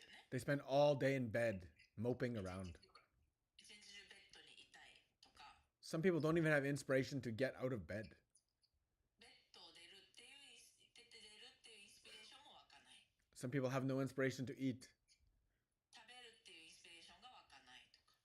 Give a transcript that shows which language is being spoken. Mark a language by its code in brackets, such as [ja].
[en] They spend all day in bed, moping around. [ja] 一日中ベッドにいたいとか、 [en] Some people don't even have inspiration to get out of bed. [ja] ベッドを出るっていうインスピレーションも湧かない。 [en] Some people have no inspiration to eat. [ja] 食べるっていうインスピレーションが湧かないとか。